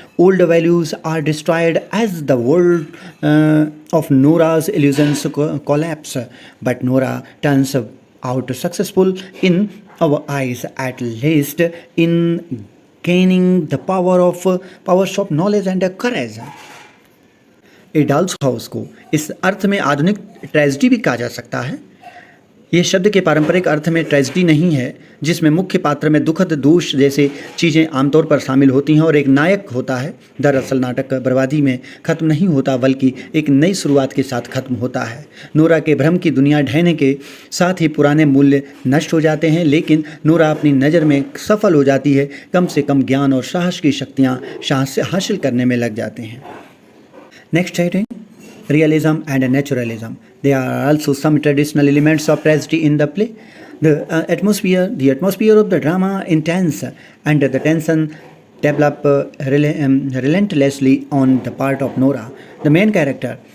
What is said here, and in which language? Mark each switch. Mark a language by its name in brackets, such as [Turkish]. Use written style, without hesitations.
[English] Old values are destroyed as the world of Nora's illusions collapse, but Nora turns out successful in our eyes, at least in gaining the powers of knowledge and courage. [Hindi] A dolls house को इस अर्थ में आधुनिक tragedy भी कहा जा सकता है। ये शब्द के पारंपरिक अर्थ में ट्रेजिडी नहीं है जिसमें मुख्य पात्र में दुखद दोष जैसे चीज़ें आमतौर पर शामिल होती हैं और एक नायक होता है। दरअसल नाटक बर्बादी में ख़त्म नहीं होता, बल्कि एक नई शुरुआत के साथ ख़त्म होता है। नोरा के भ्रम की दुनिया ढहने के साथ ही पुराने मूल्य नष्ट हो जाते हैं, लेकिन नोरा अपनी नज़र में सफल हो जाती है। कम से कम ज्ञान और साहस की शक्तियाँ हासिल करने में लग जाते हैं। [English] Next heading, realism and naturalism. There are also some traditional elements of tragedy in the play. The atmosphere of the drama intense, and the tension develop relentlessly on the part of Nora, the main character.